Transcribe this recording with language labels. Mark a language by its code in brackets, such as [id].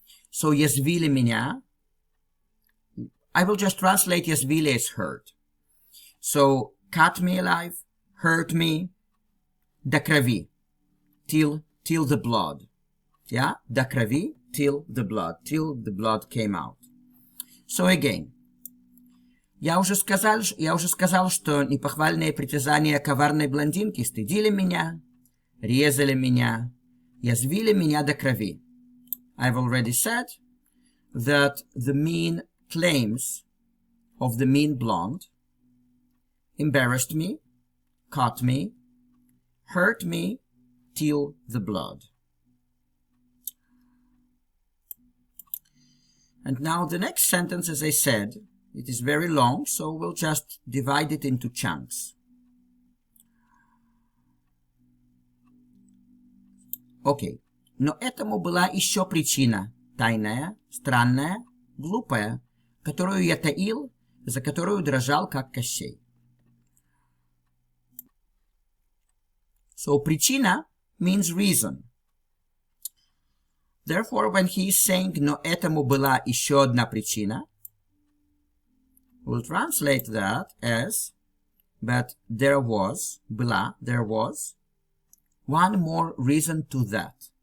[en] So [ru] язвили меня, [en] I will just translate язвили as hurt. So cut me alive, hurt me, [ru] до крови, [en] till the blood. Yeah, [ru] до крови, [en] till the blood came out. [ru] So again, я уже сказал, что непохвальные притязания коварной блондинки стыдили меня, резали меня, язвили меня до крови. [en] I've already said that the mean claims of the mean blonde embarrassed me, cut me, hurt me till the blood. And now the next sentence, as I said, it is very long, so we'll just divide it into chunks. Okay. [ru] Но этому была еще причина, тайная, странная, глупая, которую я таил, за которую дрожал, как Кощей. [en] So, причина means reason. Therefore, when he is saying, [ru] но этому была еще одна причина, [en] we'll translate that as, but there was, была, there was, one more reason to that.